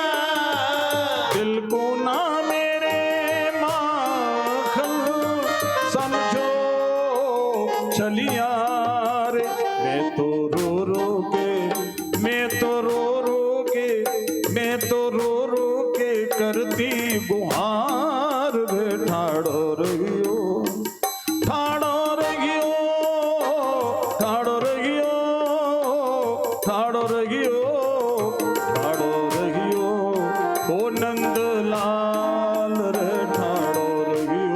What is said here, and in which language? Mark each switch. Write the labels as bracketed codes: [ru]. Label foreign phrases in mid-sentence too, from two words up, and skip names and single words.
[hi] दिल को ना मेरे माखन समझो चलिया रे मैं [bra] तो रो के मैं तो रो के मैं तो रो के करती गुहार रे ठाड़ो रहियो ठाड़ो रहियो ठाड़ो रहियो ठाड़ो रहियो ठाड़ो रहियो ओ नंद लाल रे ठाड़ो रहियो